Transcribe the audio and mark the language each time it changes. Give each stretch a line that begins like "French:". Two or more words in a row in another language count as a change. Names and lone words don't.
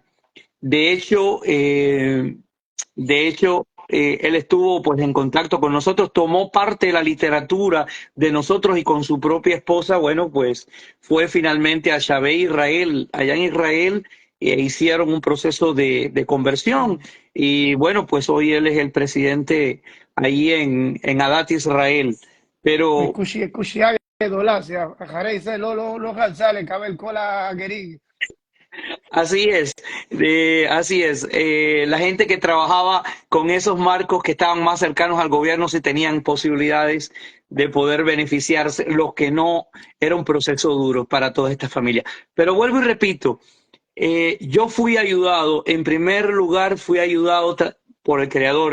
Spanish: De hecho, él estuvo pues en contacto con nosotros, tomó parte de la literatura de nosotros y con su propia esposa, bueno, pues fue finalmente a Shabé Israel, allá en Israel, e hicieron un proceso de conversión. Y bueno, pues hoy él es el presidente ahí en Adat Israel. Pero
Hebrew: קושייה גדולה, אחרי זה לא חלצה לקבל כל הגרים.
Spanish: así es, así es. La gente que trabajaba con esos marcos que estaban más cercanos al gobierno sí tenían posibilidades de poder beneficiarse, los que no, era un proceso duro para toda esta familia. Pero vuelvo y repito, yo fui ayudado, en primer lugar fui ayudado por el Creador.